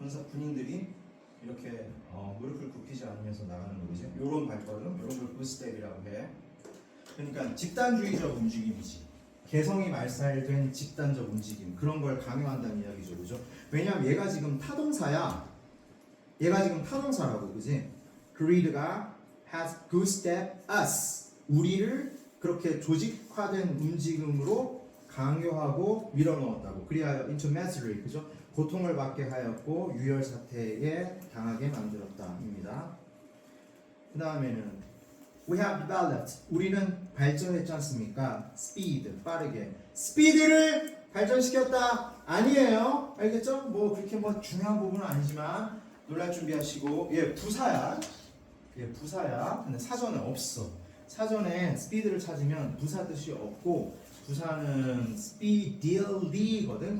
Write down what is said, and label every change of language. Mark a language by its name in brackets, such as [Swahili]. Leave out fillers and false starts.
[Korean] 군인들이 이렇게 무릎을 굽히지 않으면서 나가는 거지. 요런 발걸음, 요런 걸 굿스텝이라고 해. 그러니까 집단주의적 움직임이지. 개성이 말살된 집단적 움직임 그런 걸 강요한다는 이야기죠, 그죠? 왜냐하면 얘가 지금 타동사야. 얘가 지금 타동사라고, 그지? [English] greed가 has goosestepped us. [Korean] 우리를 그렇게 조직화된 움직임으로 강요하고 밀어넣었다고. 그리하여 [English] into misery, [Korean] 그죠? 고통을 받게 하였고 유혈 사태에 당하게 만들었다입니다. [English] 그 다음에는 we have developed. [Korean] 우리는 발전했지 않습니까? speed, 빠르게. 스피드를 발전시켰다. 아니에요. 알겠죠? 뭐 그렇게 뭐 중요한 부분은 아니지만 놀랄 준비하시고 부사야. 부사야. 근데 사전에 없어. 사전에 스피드를 찾으면 부사 뜻이 없고 부사는 speedily 거든.